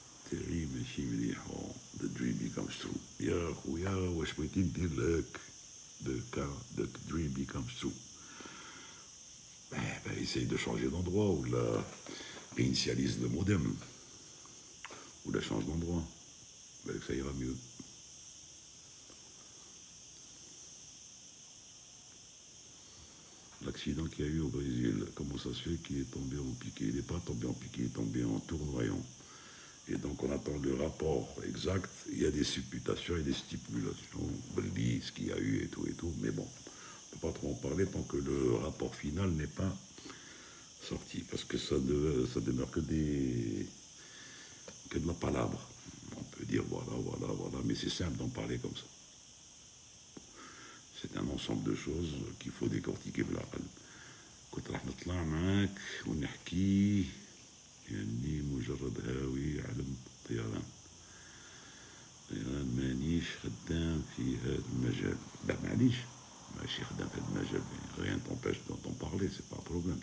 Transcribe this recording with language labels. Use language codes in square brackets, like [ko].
[en] terrible, the dream becomes true. [ar] يا خويا واش بغيتي ندير لك [en] the dream becomes true. [fr] Essaye de changer d'endroit ou la réinitialise le modem ou la change d'endroit. Ça ira mieux. L'accident qu'il y a eu au Brésil, comment ça se fait qu'il est tombé en piqué? Il n'est pas tombé en piqué, il est tombé en tournoyant. Et donc on attend le rapport exact, il y a des supputations et des stipulations, ce qu'il y a eu et tout, mais bon, on ne peut pas trop en parler tant que le rapport final n'est pas sorti, parce que ça demeure que de la palabre. On peut dire voilà, mais c'est simple d'en parler comme ça. C'est un ensemble de choses qu'il faut décortiquer. [ar] كنت راح نطلع معاك ونحكي يعني مجرد هاوي علم الطيران. الطيران مانيش خدام في هذا المجال. لا معليش ماشي خدام في هذا المجال. [fr] rien t'empêche d'en parler, c'est pas un problème.